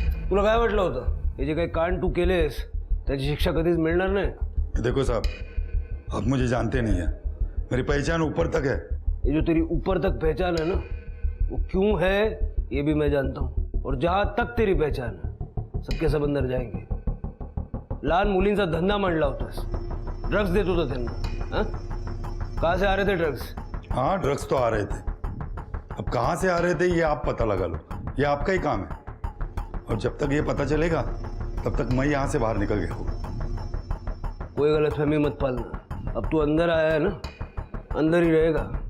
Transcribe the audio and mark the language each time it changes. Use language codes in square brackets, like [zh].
[mr] तुला काय वाटलं होतं, हे जे काही कांड तू केलेस त्याची शिक्षा कधीच मिळणार नाही? [hi] देखो साहब, आप मुझे जानते नहीं है, मेरी पहचान ऊपर तक है. ये जो तेरी ऊपर तक पहचान है ना, वो क्यों है ये भी मैं जानता हूँ, और जहां तक तेरी पहचान है सबके सब अंदर जाएंगे. [mr] लहान मुलींचा धंदा मांडला होतास, ड्रग्स देत होता त्यांना. [hi] हाँ, कहाँ से आ रहे थे ड्रग्स? हाँ, ड्रग्स तो आ रहे थे. अब कहाँ से आ रहे थे ये आप पता लगा लो, ये आपका ही काम है. और जब तक ये पता चलेगा तब तक मैं यहाँ से बाहर निकल गया हूँ. कोई गलतफहमी मत पालना. अब तू अंदर आया है ना, अंदर ही रहेगा.